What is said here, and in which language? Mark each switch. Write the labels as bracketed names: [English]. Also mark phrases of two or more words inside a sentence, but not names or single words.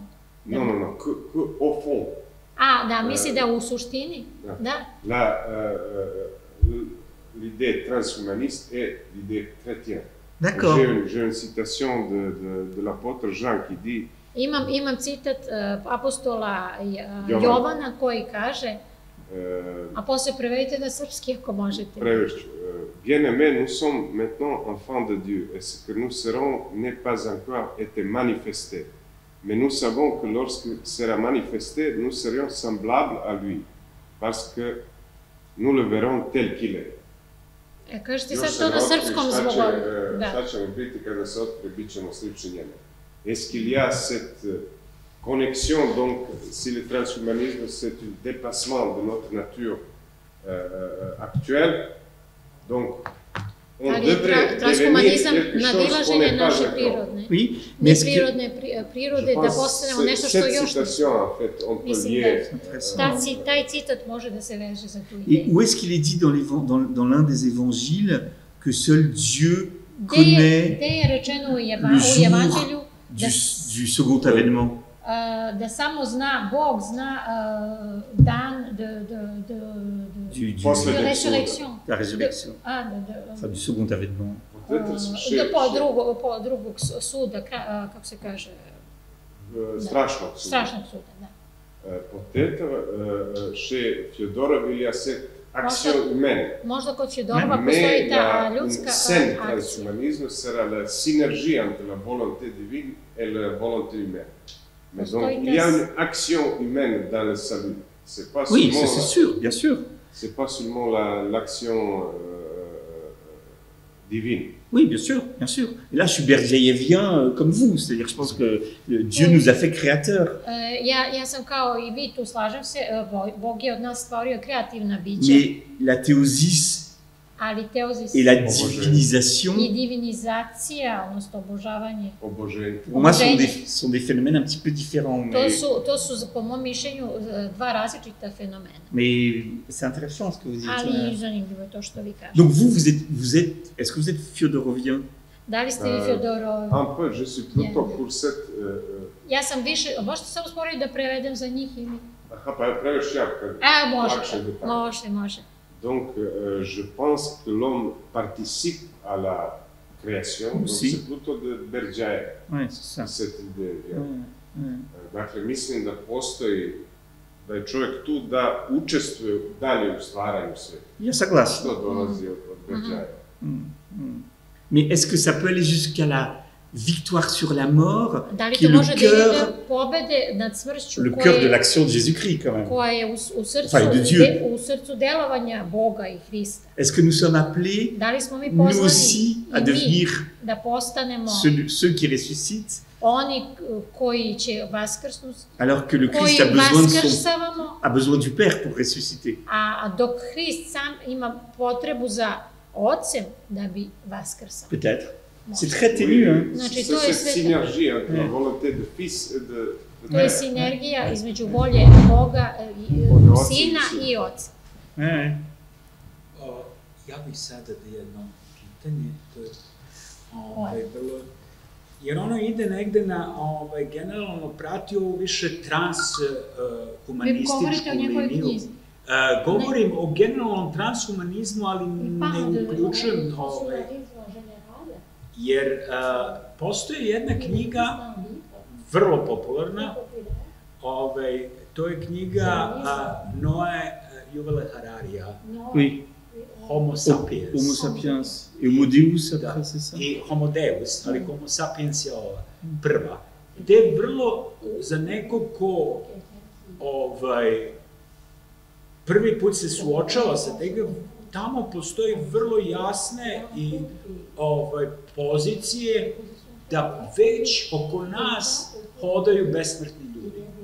[French] Non, au fond. [Serbian] Da, misli da u suštini, da. [French] L'idée transhumaniste est l'idée chrétienne. D'accord. J'ai une citation de l'apôtre Jean qui dit. [Serbian] Imam citat apostola Jovana koji kaže, a posle prevedite na srpski ako možete. Prevešću. [French] Bien-aimés, nous sommes maintenant enfants de Dieu, et ce que nous serons n'est pas encore été manifesté. Mais nous savons que lorsque sera manifesté, nous serions semblables à lui, parce que nous le verrons tel qu'il est. [Serbian] Kažete sad to na srpskom zbog. Šta ćemo biti kada se otkrije, bit ćemo slični njemu. [French] Est-ce qu'il y a cette connexion, donc, si le transhumanisme c'est un dépassement de notre nature actuelle, donc on devrait devenir quelque chose qu'on n'est pas encore. Oui, mais est-ce [Serbian] prirodne prirode da postanemo nešto što još. [French] Cette citation, en fait, on peut lier. [Serbian] Taj citat može da se veže za tu ideju. [French] Et où est-ce qu'il est dit dans l'un des évangiles que seul Dieu connaît le jour du second avènement? [Serbian] Da samo zna, Bog zna dan [French] de résurrection. La résurrection. Enfin, du second avènement. [Serbian] Po drugog suda, kako se kaže? Strašnog suda, da. [French] Peut-être chez Fyodorov il y a cette action humaine. [Serbian] Možda kod Fyodorova postoji ta ljudska akcija. [French] Mais la transhumanisme sera la synergie entre la volonté divine et la volonté humaine. Mais donc il y a une action humaine dans le salut. C'est pas oui, seulement c'est sûr, bien sûr. C'est pas seulement l'action divine. Oui, bien sûr, bien sûr. Et là, je suis berdiaïevien comme vous, c'est-à-dire je pense que Dieu nous a fait créateurs. [Serbian] Ja sam kao i vi tu, slažem se, Bog je od nas stvorio kreativna bića. [French] Mais la théosis et la divinisation, [Serbian] i divinizacija, odnosno obožavanje. [French] Pour moi, sont des phénomènes un petit peu différents. [Serbian] To su, po mom mišljenju, dva različita fenomena. [French] Mais c'est intéressant ce que vous dites. [Serbian] Ali zanimljivo je to što vi kažete. [French] Donc est-ce que vous êtes Fyodorovien? [Serbian] Da li ste vi Fyodorov? [French] Un peu, je suis plutôt pour cette... [Serbian] Ja sam više, možete samo sporiti da prevedem za njih ili? Aha, pa je preveš ja kad... Može. [French] Donc, je pense que l'homme participe à la création, donc c'est plutôt de Berdjaev, cette idée. [Serbian] Dakle, mislim da postoji, da je čovjek tu da učestvuje dalje u stvaranju sveta. Ja saglasan. Što dolazi od Berdjaeva. [French] Mais est-ce que ça peut aller jusqu'à la victoire sur la mort, qui est le cœur de l'action de Jésus-Christ quand même, enfin de Dieu. Est-ce que nous sommes appelés, nous aussi, à devenir ceux qui ressuscitent, alors que le Christ a besoin du Père pour ressusciter? Peut-être. C'est très ténu, hein. C'est cette synergie entre la volonté de Fils et de [Serbian] To je sinergija između volje Boga, Sina i Oca. Ja bih sada da jedno pitanje, to je vrlo jer ono ide negde na, generalno prati ovu više transhumanističku liniju. Govorim o generalnom transhumanizmu, ali ne uključujem jer postoji jedna knjiga, vrlo popularna, to je knjiga Noe Juvele Hararija, Homo sapiens. Homo sapiens. I Homo Deus, [French] après, c'est ça? [Serbian] I Homo Deus, ali Homo sapiens je ova, prva. Gde je vrlo, za nekog ko prvi put se suočava sa tega, tamo postoji vrlo jasne i pozicije da već oko nas hodaju besmrtni ljudi.